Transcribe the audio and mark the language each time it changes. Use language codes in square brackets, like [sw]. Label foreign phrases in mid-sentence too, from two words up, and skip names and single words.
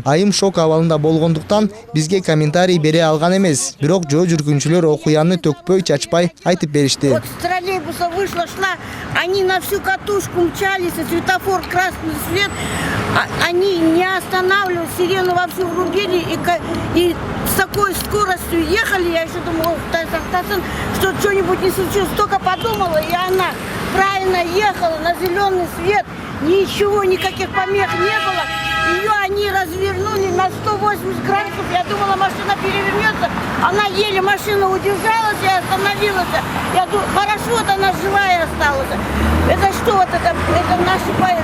[ky] Айым шок абалында болгондуктан бизге комментарий бере алган эмес. Бирок жөө жүргүнчүлөр окуяны төкпөй чачпай айтып беришти. [ru] Вот с троллейбуса вышла, шла, они на всю катушку мчались, и светофор красный свет, они не останавливались, сирену вовсю врубили и с такой скоростью ехали, я еще думала, что что-нибудь не случилось, только подумала, и она правильно ехала на зеленый свет, ничего, никаких помех не было, ее они развернули на 180 градусов, я думала, машина перевернется, она еле машина удержалась и остановилась, я думаю, хорошо, вот она живая осталась, это что, вот это наши...